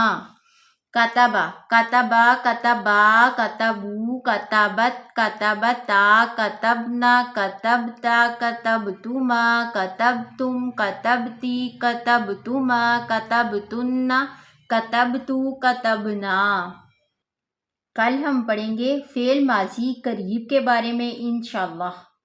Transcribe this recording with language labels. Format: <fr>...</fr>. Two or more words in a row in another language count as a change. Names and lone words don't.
<ar>کتبا کتبا کتبا کتبو کتبت کتبتا کتبنا کتبتا کتبتما کتبتم کتبتی کتبتما کتبتن کتبتو کتبنا۔</ar> <ur>کل ہم پڑھیں گے فعل ماضی قریب کے بارے میں انشاءاللہ۔</ur>